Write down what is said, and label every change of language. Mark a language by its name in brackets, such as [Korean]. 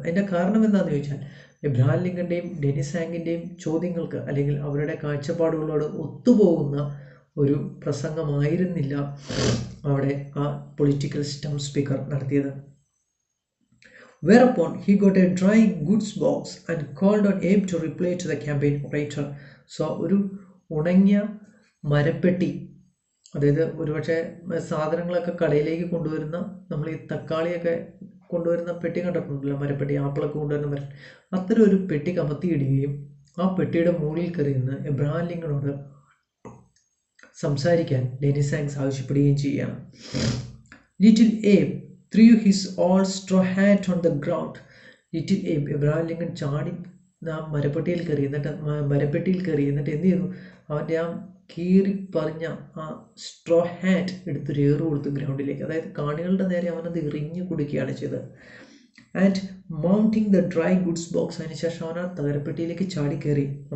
[Malayalam] അതിൻ്റെ കാരണം എന്താണെന്ന് ചോദിച്ചാൽ എബ്രഹാം ലിങ്കൻ്റെയും ഡെന്നിസ് ഹാങ്കിൻ്റെയും ചോദ്യങ്ങൾക്ക് അല്ലെങ്കിൽ അവരുടെ കാഴ്ചപ്പാടുകളോട് ഒത്തുപോകുന്ന ഒരു പ്രസംഗമായിരുന്നില്ല അവിടെ ആ പൊളിറ്റിക്കൽ സ്റ്റംപ് സ്പീക്കർ നടത്തിയത്. [English] Whereupon he got a dry goods box and called on Abe to reply to the campaign orator. [Malayalam] So ഒരു ഉണങ്ങിയ മരപ്പെട്ടി, അതായത് ഒരുപക്ഷെ സാധനങ്ങളൊക്കെ കടയിലേക്ക് കൊണ്ടുവരുന്ന, നമ്മൾ ഈ തക്കാളിയൊക്കെ കൊണ്ടുവരുന്ന പെട്ടി കണ്ടിട്ടുണ്ടല്ലോ, മരപ്പെട്ടി, ആപ്പിളൊക്കെ കൊണ്ടുവരുന്ന മരപ്പെട്ടി, അത്തരം ഒരു പെട്ടി കമത്തിയിടുകയും ആ പെട്ടിയുടെ മുകളിൽ കയറി നിന്ന് എബ്രഹാം ലിങ്കണോട് സംസാരിക്കാൻ ഡെന്നിസ് ഹാങ്സ് ആവശ്യപ്പെടുകയും ചെയ്യുകയാണ്. [English] Little Abe threw his old straw hat on the ground. [Malayalam] Little ഏബ്, Abraham Lincoln ചാടി ആ മരപ്പെട്ടിയിൽ കയറി എന്നിട്ട് എന്ത് ചെയ്തു? അവൻ്റെ ആ കീറിപ്പറിഞ്ഞ ആ സ്ട്രോ ഹാറ്റ് എടുത്തൊരു ഏറ് കൊടുത്തു ഗ്രൗണ്ടിലേക്ക്. അതായത് കാണികളുടെ നേരെ അവനത് എറിഞ്ഞു കൊടുക്കുകയാണ് ചെയ്തത്. [English] and mounting the dry goods box, [Malayalam] അതിനുശേഷം അവൻ ആ മരപ്പെട്ടിയിലേക്ക് ചാടിക്കയറി.